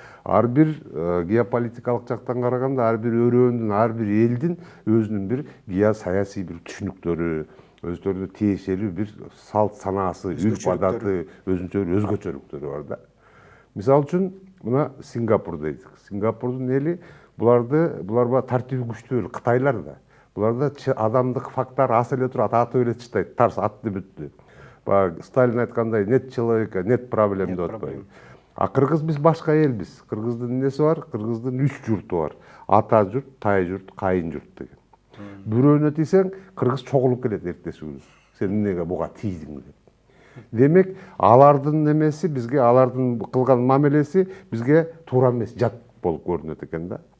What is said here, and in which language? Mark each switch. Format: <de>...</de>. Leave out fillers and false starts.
<ky>Ар бир геополитикалык жактан караганда ар бир өрөөндүн, ар бир элдин өзүнүн бир геосаясий бир түшүнүктөрү, өздөрүнө тиешелүү бир салт санаасы, үрп адаты, өзгөчөлүктөрү бар да. Мисалы үчүн мына Сингапур дейт. Сингапурдун эли булар тартиби күчтүү эл, Кытайлар да. Буларда адамдык фактар ас эле турат, атып эле чыштайт, тарс атты бүттү. Баягы Сталин айткандай</ky> <ru>нет человека, нет проблем</ru> <ky>деп атпайбы. А кыргыз биз башка элбиз. Кыргыздын эмнеси бар? Кыргыздын 3 журту бар. Ата журт, тай журт, кайын журт деген. Бирөөнө тийсең, кыргыз чогулуп келет эртеси күнү. Сен эмнеге буга тийдиң деп. Демек, алардын немеси бизге, алардын кылган мамилеси бизге туура эмес, жат болуп көрүнөт экен да.</ky>